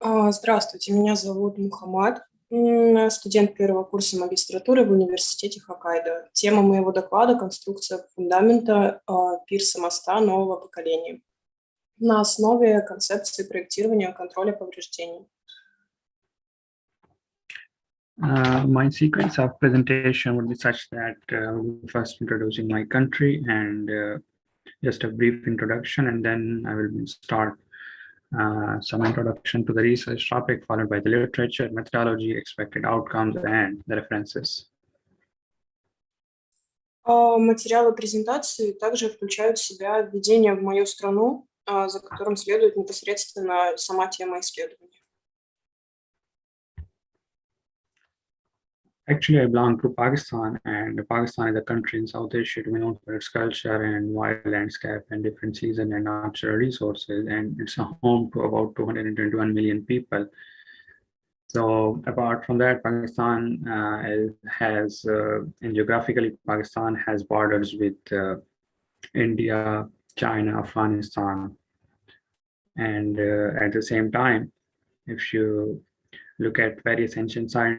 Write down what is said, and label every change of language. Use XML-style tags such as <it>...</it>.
<ru>Здравствуйте, меня зовут Мухаммад, студент первого курса магистратуры в университете Хоккайдо. Тема моего доклада – конструкция фундамента пирса моста нового поколения на основе концепции проектирования и контроля повреждений.</ru> <en>My sequence of presentation would be such that first introducing my country and just a brief introduction, and then I will start some introduction to the research topic, followed by the literature, methodology, expected outcomes, and the references.</en> <ru>Материалы презентации также включают в себя введение в мою страну, за которым следует непосредственно сама тема исследования.</ru> <en>Actually, I belong to Pakistan, and Pakistan is a country in South Asia known for its culture and wild landscape and different season and natural resources, and it's a home to about 221 million people. So apart from that, Pakistan has, and geographically, Pakistan has borders with India, China, Afghanistan, and at the same time, if you look at various ancient</en>